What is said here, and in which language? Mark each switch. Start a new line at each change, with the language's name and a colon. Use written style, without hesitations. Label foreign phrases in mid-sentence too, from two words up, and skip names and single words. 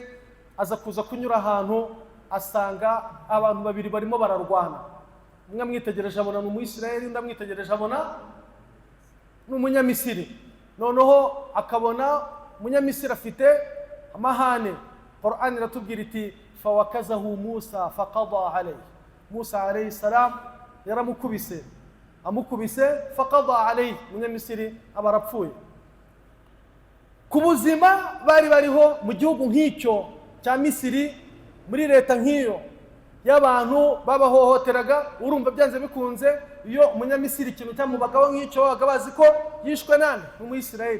Kinyarwanda: Aza kuza kunyura ahantu, asanga abantu babiri barimo bararwana. Umwe amwitegereje abona ni Umuyisiraheli, undi amwitegereje abona ni Umunyamisiri. Noneho akabona Umunyamisiri afite amahane. Qur'an iratubwira iti
Arabic: فوكزه موسى فقضى عليه.
Kinyarwanda: Musa
Arabic: عليه السلام
Kinyarwanda: yaramukubise, amukubise
Arabic: فقضى عليه,
Kinyarwanda: Umunyamisiri aba arapfuye. Ku buzima bari bariho mu gihugu nk'icyo cya Misiri, muri leta nk'iyo y'abantu babahohoteraga, urumva byanze bikunze iyo Umunyamisiri ikintu cyamubagaho nk'icyo babaga bazi ko yishwe nande n'Umuyisiraheli.